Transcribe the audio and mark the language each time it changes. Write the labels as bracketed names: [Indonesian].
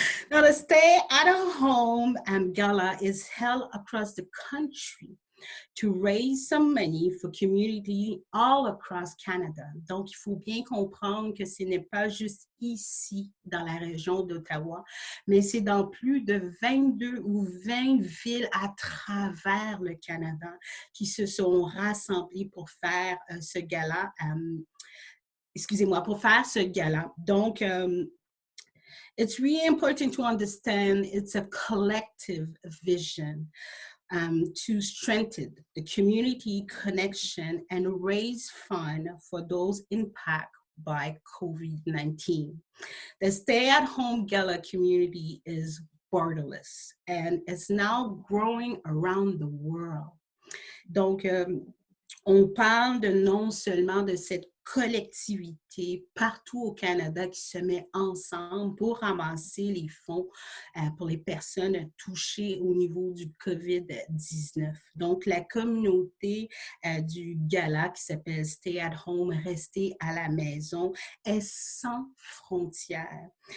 [English] Now, the Stay at Home Gala is held across the country to raise some money for community all across Canada. [French] Donc, il faut bien comprendre que ce n'est pas juste ici, dans la région d'Ottawa, mais c'est dans plus de 22 ou 20 villes à travers le Canada qui se sont rassemblées pour faire ce gala. Excusez-moi, pour faire ce gala. Donc, [English] it's really important to understand it's a collective vision. To strengthen the community connection and raise funds for those impacted by COVID-19. The stay-at-home gala community is borderless and it's now growing around the world. [French] Donc, on parle de non seulement de cette collectivité partout au Canada qui se met ensemble pour ramasser les fonds pour les personnes touchées au niveau du COVID-19. Donc, la communauté du gala qui s'appelle Stay at Home, rester à la maison, est sans frontières.